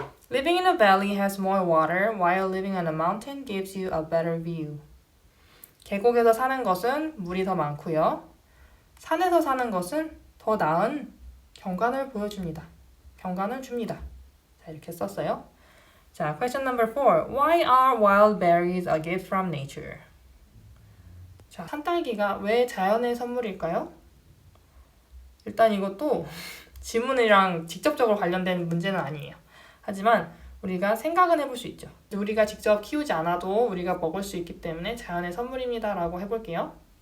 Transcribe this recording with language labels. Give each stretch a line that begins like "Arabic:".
English: Living in a valley has more water, while living on a mountain gives you a better view.
Korean: 계곡에서 사는 것은 물이 더 많고요. 산에서 사는 것은 더 나은 경관을 보여줍니다. 경관을 줍니다. 자, 이렇게 썼어요. 자,
English: question number 4. Why are wild berries a gift from nature?
Korean: 자, 산딸기가 왜 자연의 선물일까요? 일단 이것도 지문이랑 직접적으로 관련된 문제는 아니에요. 하지만 우리가 생각은 해볼 수 있죠. 우리가 직접 키우지 않아도 우리가 먹을 수 있기 때문에 자연의 선물입니다 라고 해볼게요.